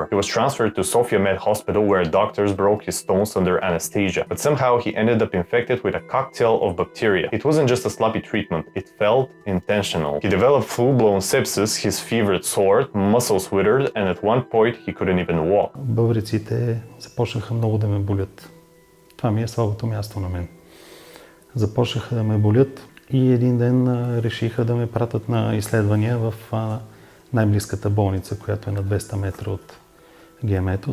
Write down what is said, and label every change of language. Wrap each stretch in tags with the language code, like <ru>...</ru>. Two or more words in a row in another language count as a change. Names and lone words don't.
<en>He was transferred to Sofia Med Hospital where doctors broke his stones under anesthesia. But somehow he ended up infected with a cocktail of bacteria. It wasn't just a sloppy treatment, it felt intentional. He developed full-blown sepsis, his fever soared, muscles withered, and at one point he couldn't even walk.</en> <bg>Бъбреците започнаха много да ме болят. Това ми е слабото място на мен. Започнаха да ме болят и един ден решиха да ме пратят на изследвания в най-близката болница, която е на 200 метра от ГМ-то.</bg>